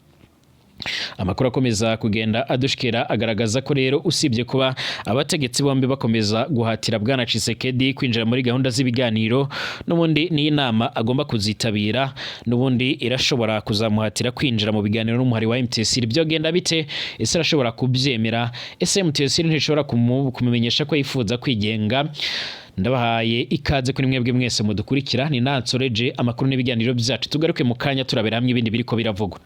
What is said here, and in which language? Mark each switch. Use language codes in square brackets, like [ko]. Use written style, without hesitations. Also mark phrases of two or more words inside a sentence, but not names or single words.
[rn] Amakuru akomeza kugenda adushikira agaragaza ko rero usibye kuba abategetsi bombi bakomeza guhatira bwana Tshisekedi kwinjira muri gahunda z'ibiganiro, n'ubundi ni inama agomba kuzitabira, n'ubundi irashobora kuzamuhatira kwinjira mu biganiro n'umuhari wa M23. Byogenda bite? Ese arashobora kubyemera? Ese M23 ntishobora kumumenyesha ko yifuza kwigenga? Ndabahaye ikaze kuri mwebwe mwese mudukurikira. Ni Nansoreje amakuru n'ibiganiro byacu, tugaruke mu kanya turabera hamwe ibindi biriko biravugwa.